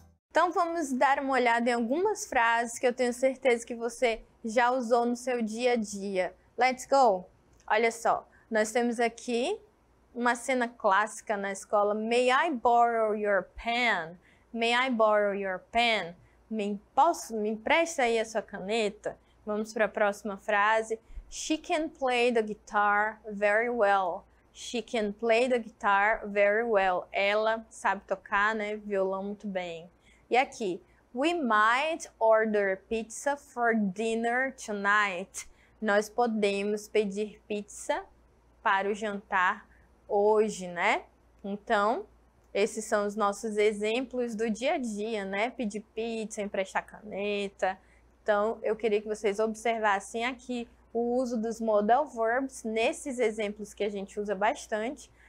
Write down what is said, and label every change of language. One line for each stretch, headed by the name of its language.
Portuguese: Então vamos dar uma olhada em algumas frases que eu tenho certeza que você já usou no seu dia a dia.
English: Let's go!
Portuguese: Olha só, nós temos aqui uma cena clássica na escola.
English: May I borrow your pen? May I borrow your pen?
Portuguese: Me empresta aí a sua caneta? Vamos para a próxima frase.
English: She can play the guitar very well. She can play the guitar very well.
Portuguese: Ela sabe tocar, né, violão muito bem. E aqui,
English: we might order pizza for dinner tonight.
Portuguese: Nós podemos pedir pizza para o jantar hoje, né? Então, esses são os nossos exemplos do dia a dia, né? Pedir pizza, emprestar caneta. Então, eu queria que vocês observassem aqui o uso dos modal verbs nesses exemplos que a gente usa bastante.